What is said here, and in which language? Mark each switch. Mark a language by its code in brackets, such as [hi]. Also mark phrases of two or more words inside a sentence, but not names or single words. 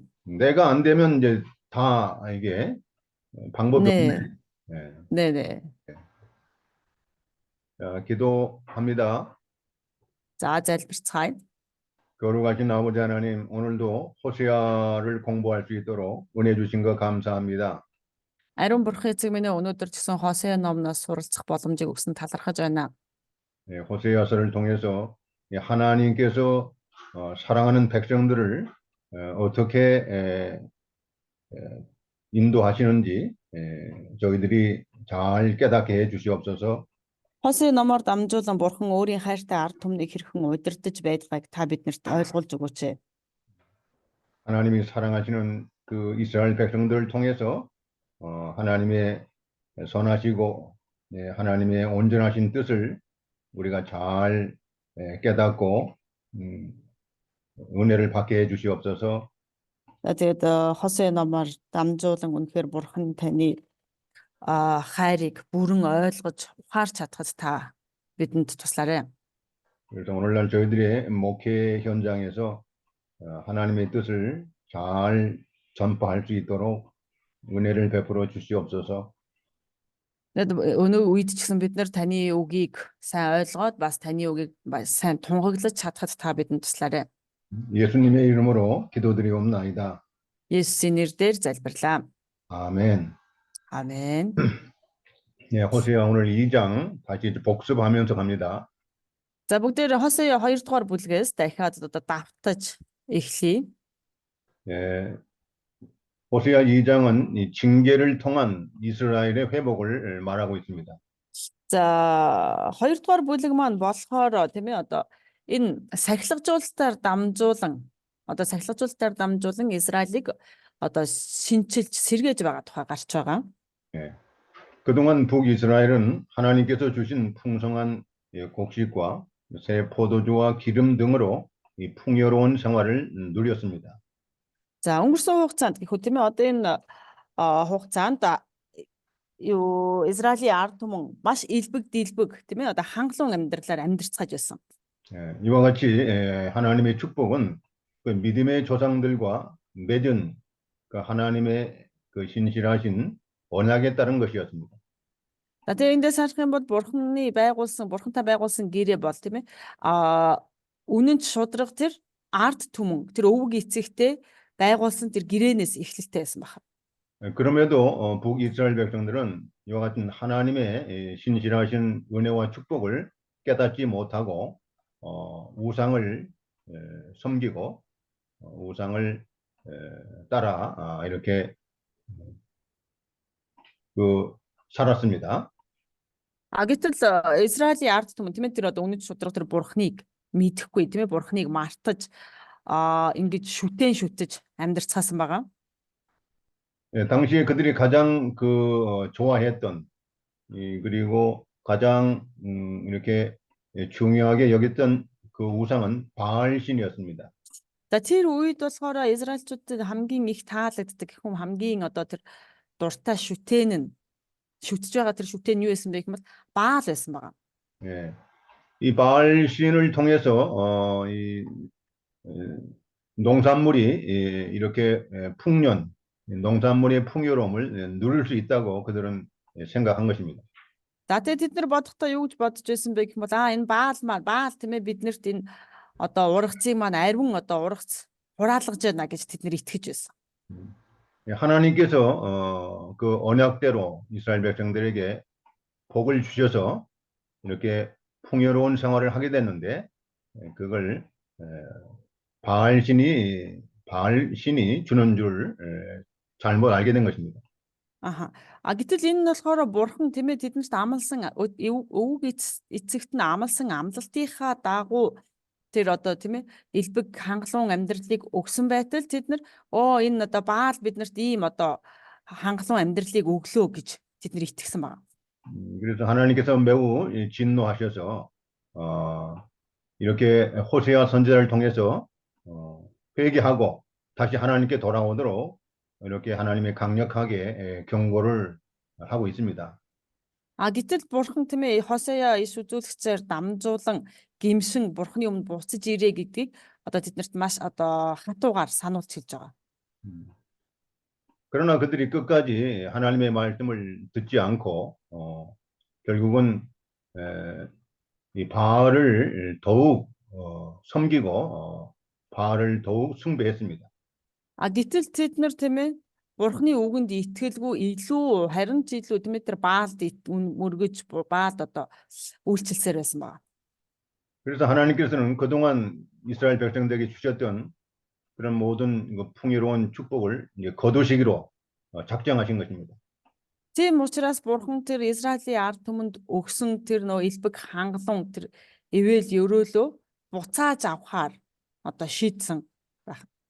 [ko] 내가 안 되면 이제 다 이게 방법이 없네. 네. 예. 네네. 자, 기도합니다. [mn] 자, залбирцгаая. [ko] 거룩하신 아버지 하나님, 오늘도 호세아를 공부할 수 있도록 은혜 주신 거 감사합니다. [mn] Ариун бурхан эцэг минь өнөөдөр ч гэсэн Хосea номноос суралцах боломжийг өгсөн талархаж байна. [ko] 예, 호세아서를 통해서 하나님께서 사랑하는 백성들을 어떻게 인도하시는지 저희들이 잘 깨닫게 해 주시옵소서. [mn] Хосea номоор дамжуулан бурхан өөрийн хайртай ард түмнийг хэрхэн удирдах байдгааг та бидэнд ойлгуулж өгөөч. [ko] 하나님이 사랑하시는 그 이스라엘 백성들을 통해서 하나님의 선하시고 하나님의 온전하신 뜻을 우리가 잘 깨닫고 음, 은혜를 받게 해 주시옵소서. [mn] За тэгээд Хосea номоор дамжуулан үнэхээр бурхан таны хайрыг бүрэн ойлгож ухаарч чадхад та бидэнд туслаарай. [ko] 그래서 오늘날 저희들의 목회 현장에서 하나님의 뜻을 잘 전파할 수 있도록 은혜를 베풀어 주시옵소서. [mn] Тэгэд өнөө үед ч гэсэн бид нар таны үгийг сайн ойлгоод бас таны үгийг сайн тунхаглаж чадхад та бидэнд туслаарай. [ko] 예수님의 이름으로 기도드리옵나이다. [mn] Есүсийн нэрээр залбирлаа. [ko] 아멘. 아멘. 예, 호세아 오늘 2장 다시 복습하면서 갑니다. [mn] За бүгдээр Хосea 2 дугаар бүлгээс дахиад одоо давтаж эхлэе. [ko] 예, 호세아 2장은 이 징계를 통한 이스라엘의 회복을 말하고 있습니다. [mn] За 2 дугаар бүлэг маань болохоор тийм ээ одоо энэ сахилгажуулалтаар дамжуулан Израилийг одоо шинчилж сэргээж байгаа тухай гарч байгаа. [ko] 예, 그동안 북이스라엘은 하나님께서 주신 풍성한 곡식과 새 포도주와 기름 등으로 이 풍요로운 생활을 누렸습니다. [mn] За өнгөрсөн хугацаанд гэхүү тийм ээ одоо энэ хугацаанд юу Израилийн ард түмэн маш элбэг дэлбэг тийм ээ одоо хангалуун амьдралаар амьдарцгааж байсан. [ko] 예, 이와 같이 하나님의 축복은 그 믿음의 조상들과 맺은 그 하나님의 그 신실하신 언약에 따른 것이었습니다. [mn] За тэгээ эндээс харах юм бол бурхантай байгуулсан гэрээ бол тийм ээ үнэн ч шудраг тэр ард түмэн тэр өвөг эцэгтэй байгуулсан тэр гэрээнээс эхлэлтэй байсан байна. [ko] 그럼에도 북이스라엘 백성들은 이와 같은 하나님의 신실하신 은혜와 축복을 깨닫지 못하고 우상을 섬기고 우상을 따라 이렇게 그 살았습니다. [mn] Гэтэл Израилийн ард түмэн тийм ээ тэр одоо үнэн ч шудраг тэр бурхныг мэдэхгүй тийм ээ бурхныг мартаж ингэж шүтэж амьдарцгаасан байгаа. [ko] 당시에 그들이 가장 좋아했던 그리고 가장 이렇게 중요하게 여겼던 그 우상은 바알 신이었습니다. [mn] За тэр үед болохоор Израильчуудад хамгийн их таалагддаг гэх юм хамгийн одоо тэр дуртай шүтэж байгаа тэр шүтээ нь юу байсан бэ гэвэл Баал байсан байгаа. [ko] 예, 이 바알 신을 통해서 이 농산물이 이렇게 농산물의 풍요로움을 누릴 수 있다고 그들은 생각한 것입니다. [mn] За тэгээд тэд нар бодохдоо юу гэж бодож байсан бэ гэвэл энэ Баал тийм ээ биднэрт энэ одоо ургацыг маань ариун одоо ургац хураалгаж байна гэж тэд нар итгэж байсан. [ko] 하나님께서 그 언약대로 이스라엘 백성들에게 복을 주셔서 이렇게 풍요로운 생활을 하게 됐는데 그걸 바알 신이 주는 줄 잘못 알게 된 것입니다. [mn] Гэтэл энэ нь болохоор бурхан тийм ээ тэднэрт амласан өвөг эцэгт нь амласан амлалтынхаа дагуу тэр одоо тийм ээ элбэг хангалуун амьдралыг өгсөн байтал тэд нар энэ одоо Баал биднэрт ийм одоо хангалуун амьдралыг өглөө гэж тэд нар итгэсэн байна. [ko] 그래서 하나님께서 매우 진노하셔서 이렇게 호세아 선지자를 통해서 회개하고 다시 하나님께 돌아오도록 이렇게 하나님의 강력하게 경고를 하고 있습니다. [mn] Гэтэл бурхан тийм ээ Хосея иш үзүүлэгчээр дамжуулан гимшин бурханы өмнө буцаж ирээ гэдгийг одоо тэднэрт маш одоо хатуугаар сануулж хэлж байгаа. 음. [ko] 그러나 그들이 끝까지 하나님의 말씀을 듣지 않고 결국은 이 바알을 더욱 섬기고 바알을 더욱 숭배했습니다. [mn] Гэтэл тэд нар тийм ээ бурханы үгэнд итгэлгүй илүү харин ч илүү тийм ээ тэр Баалд мөргөж Баалд одоо үйлчлсээр байсан байна. [ko] 그래서 하나님께서는 그동안 이스라엘 백성들에게 주셨던 그런 모든 풍요로운 축복을 이제 거두시기로 작정하신 것입니다. [mn] Тийм учраас бурхан тэр Израилийн ард түмэнд өгсөн тэр нөө элбэг хангалуун тэр ивэл өрөөлөө буцааж авахаар одоо шийдсэн байх.